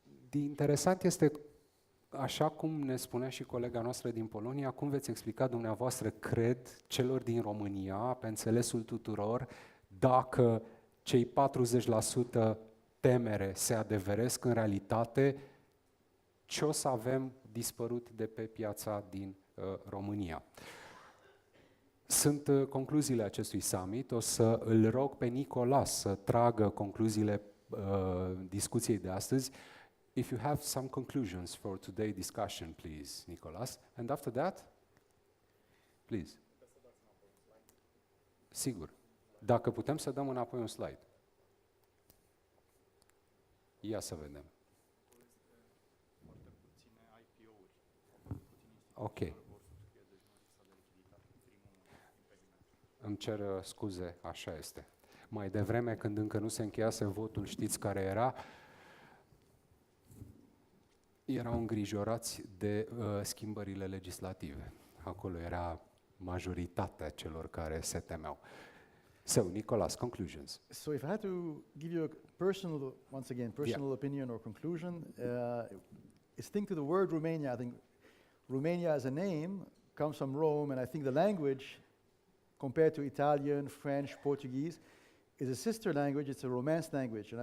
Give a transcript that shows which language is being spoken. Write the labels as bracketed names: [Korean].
[Romanian] Interesant este, așa cum ne spunea și colega noastră din Polonia, cum veți explica dumneavoastră, cred, celor din România, pe înțelesul tuturor, dacă cei 40% temere se adeveresc în realitate, ce o să avem dispărut de pe piața din România. Sunt concluziile acestui summit. O să îl rog pe Nicolas să tragă concluziile discuției de astăzi. [English] If you have some conclusions for today's discussion, please, Nicolas. And after that, please. [Romanian] Sigur. Dacă putem să dăm înapoi un slide. Ia să vedem. Ok. Îmi cer scuze, așa este. Mai devreme, când încă nu se încheiase votul, știți care era? Erau îngrijorați de schimbările legislative. Acolo era majoritatea celor care se temeau. [English] So, Nicolas, conclusions. So if I had to give you a personal, once again, personal opinion or conclusion, it's think to the word Romania. I think Romania as a name comes from Rome, and I think the language, compared to Italian, French, Portuguese, is a sister language, it's a Romance language.